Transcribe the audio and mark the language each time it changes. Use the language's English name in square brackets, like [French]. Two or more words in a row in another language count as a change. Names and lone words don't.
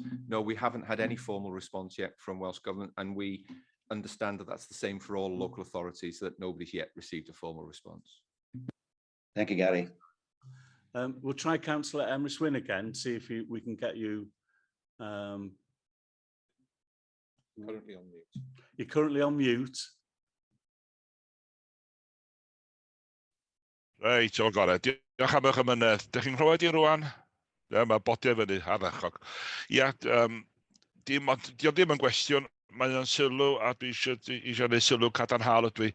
[English] No, we haven't had any formal response yet from Welsh Government, and we understand that that's the same for all local authorities, that nobody's yet received a formal response. Thank you, Gary. We'll try Councillor Emrys Wynne again, see if we can get you. Currently on mute. You're currently on mute. [Welsh] Reit, o gore. Diolch am eich ymynedd. Dych chi'n clywed i rwan? Ie, mae bodio fyny ardderchog. Ia, dio ddim yn gwestiwn, mae o'n sylw, a dwi eisiau gwneud sylw cadarnhaol ydw i.